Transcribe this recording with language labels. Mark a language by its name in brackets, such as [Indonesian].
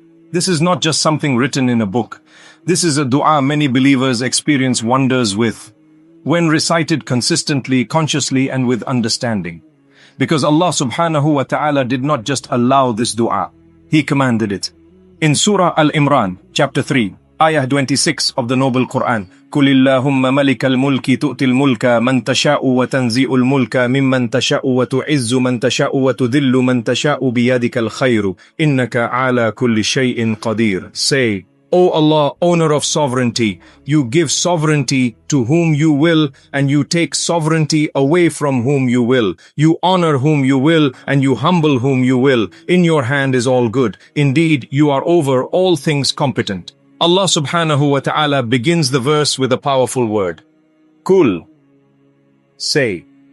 [English] This is not just something written in a book. This is a dua many believers experience wonders with, when recited consistently, consciously, and with understanding. Because Allah subhanahu wa ta'ala did not just allow this dua, He commanded it. In Surah Al-Imran, chapter 3, ayah 26 of the Noble Quran, [Arabic] قُلِ اللَّهُمَّ مَلِكَ الْمُلْكِ تُؤْتِ الْمُلْكَ مَنْ تَشَاءُ وَتَنْزِئُ الْمُلْكَ مِمَّنْ تَشَاءُ وَتُعِزُّ مَنْ تَشَاءُ وَتُذِلُّ مَنْ تَشَاءُ بِيَدِكَ الْخَيْرُ إِنَّكَ عَلَى كُلِّ شَيْءٍ قَدِيرٌ. [English] Say, O Allah, owner of sovereignty, you give sovereignty to whom you will, and you take sovereignty away from whom you will. You honor whom you will, and you humble whom you will. In your hand is all good. Indeed, you are over all things competent. Allah subhanahu wa ta'ala begins the verse with a powerful word. Kul. Say.